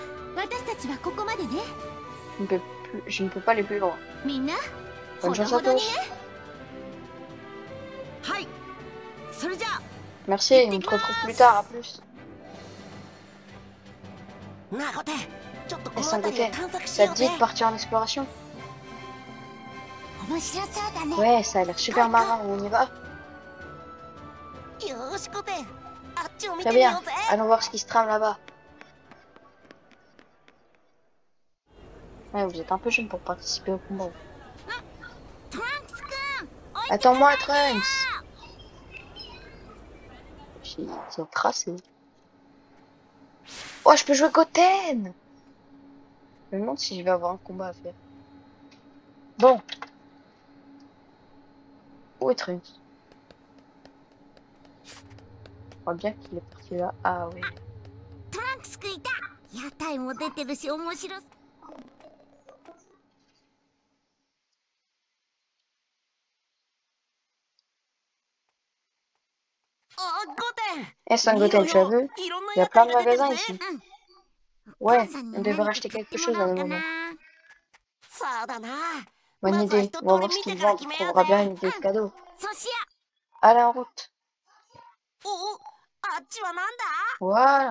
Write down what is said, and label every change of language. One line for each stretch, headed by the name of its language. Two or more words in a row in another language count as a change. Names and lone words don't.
Japanese: 私たちはここまでね。
French: Je ne peux pas aller plus loin.
Japanese: みんな、
French: Bonne
Japanese: ほど
French: chance à
Japanese: ほどに
French: tous.
Japanese: ね。はい。それじゃあ。
French: Merci, on te retrouve plus tard, à plus.
Japanese: なあ、ゴテン。ちょっとこ
French: Et
Japanese: の辺りを
French: Saint-Gothel,
Japanese: 探索し
French: ça
Japanese: よ
French: te
Japanese: う
French: dit
Japanese: ぜ。
French: de partir en exploration?
Japanese: 面白そうだね。
French: Ouais, ça a l'air super marrant, on y va?
Japanese: よーし、ゴテン。あっちを見
French: Très
Japanese: てみよ
French: bien,
Japanese: うぜ。
French: allons voir ce qui se trame là-bas. Ouais, vous êtes un peu jeune pour participer au combat.
Japanese: トランクスくん。
French: Attends-moi, Trunks! C'est tracé. Oh, je peux jouer Goten! Je me demande si je vais avoir un combat à faire. Bon. Où est Trunks? Je crois bien qu'il est parti là. Ah oui.
Japanese: トランクスくんいた。屋台も出てるし面白そう。あ、ゴテン。
French: Eh, Saint-Gothel, tu as vu? Il y a plein de magasins ici. Ouais, on devrait acheter quelque chose à un moment. Bonne idée. On va voir ce qu'ils vendent. On trouvera bien une idée de cadeau. Allez, en route. Voilà.